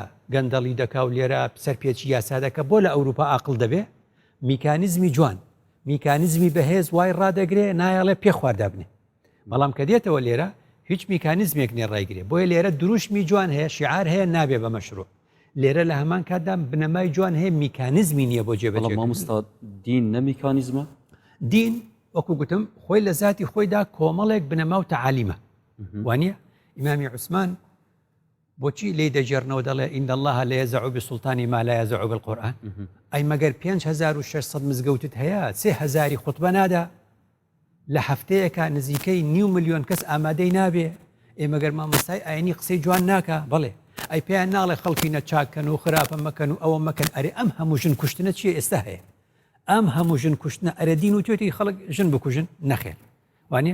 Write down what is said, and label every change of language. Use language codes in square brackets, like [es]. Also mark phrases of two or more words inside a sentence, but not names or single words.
[ckb] گەندەڵی دەکا و لێرە سەرپێکی یاسا دەکە بۆ لە ئەوروپا عاقڵ دەبێ میکانیزمی جوان میکانیزمی بەهێز وای ڕدەگرێ نایڵێ پێ خواردابنێ بەڵام کە دێتەوە لێرە هیچ میکانیزمێک نێ ڕایگرێ بۆیە لێرە دروشمی جوان هەیە شیعار هەیە نابێ بە مەشروع لێرە لە هەمان کاتدا بنەمای جوان هەیە میکانیزمی نییە بۆ جێبەجێ مامۆستا دین نە میکانیزمە دین وەکو گوتم خۆی لە ذاتی خۆیدا کۆمەڵێک بنەما و تەعالیمە وانە ئیمامی عوسمان بۆچی لێی دەجێڕنەوە دەڵێ [ar] ئین الله لا يزع بسلطان ما لا يزع بالقرآن [ckb] ئەی مەگەر 5600 مزگەوتت هەیە 3000 خوتبە نادا لە هەفتەیەکە نزیکەی 9 ملیۆن کەس ئامادەی نابێ ئێمەگەر مامۆستای ئاینی قسەی جوان ناکە بڵێ ئەی پێیان ناڵێ خەڵکی نەچاکەن و خراپە مەکەن و ئەوە مەکەن ئەرێ ئەم هەموو ژن کوشتنە چیە ئێستا هەیە ئەم هەموو ژن کوشتنە ئەرە دین و توێتی خەڵک ژن بکوژن نەخێن وانە